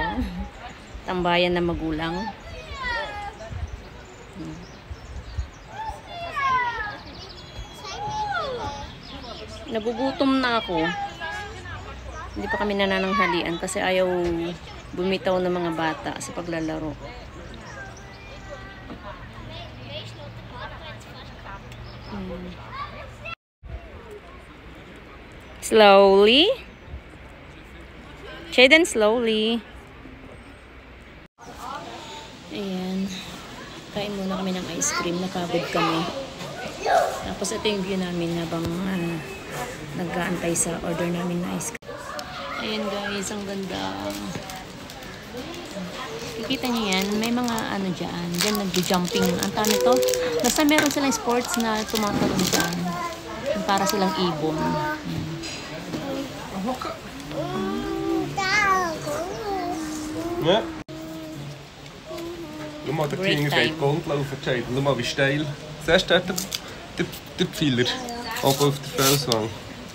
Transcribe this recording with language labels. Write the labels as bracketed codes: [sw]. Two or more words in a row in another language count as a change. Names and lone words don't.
[tl] Tambayan na magulang. Nagugutom na ako. Hindi pa kami nanananghalian kasi ayaw bumitaw ng mga bata sa paglalaro. Slowly. Jayden, slowly. Ayan. Kain muna kami ng [en] ice cream. [tl] Napagod kami. Tapos ito yung view namin habang nag-aantay sa order namin na [en] ice cream. [tl] Ayan guys, ang ganda. Nakikita niyo yan, may mga ano dyan. Dyan nag-jumping. Ang tano to. Basta meron silang sports na tumatalon dyan. Para silang ibon. [de] Ja. Schau mal, der Finger geht rundlaufen, Jayden. Schau mal, wie steil. Siehst du dort den Pfeiler? Oben auf der Felswand.